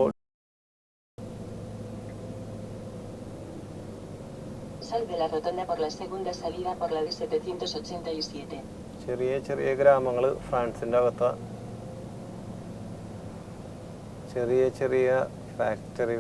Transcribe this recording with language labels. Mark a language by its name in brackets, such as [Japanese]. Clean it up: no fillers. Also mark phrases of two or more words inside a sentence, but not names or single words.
[Spanish] Sal de la rotonda por la segunda salida por la de 787. [Malayalam] ചെറിയ ചെറിയ ഗ്രാമങ്ങൾ ഫ്രാൻസിൻ്റെ അകത്ത ചെറിയ ചെറിയ ഫാക്ടറികൾ.